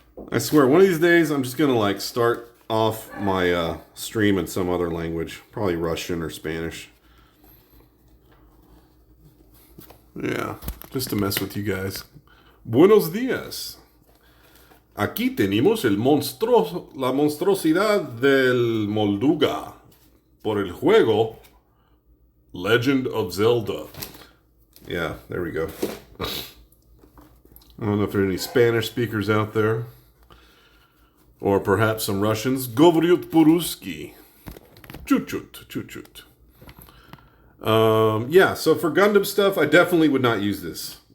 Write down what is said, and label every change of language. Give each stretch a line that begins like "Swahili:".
English: I swear, one of these days I'm just gonna start off my stream in some other language, probably Russian or Spanish. Yeah, just to mess with you guys.
Spanish: Buenos días. Aquí tenemos la monstruosidad del Molduga por el juego Legend of Zelda.
English: Yeah, there we go. I don't know if there are any Spanish speakers out there. Or perhaps some Russians.
Russian: Govoriut Puruski. Chut-chut, chut-chut.
English: Yeah, so for Gundam stuff, I definitely would not use this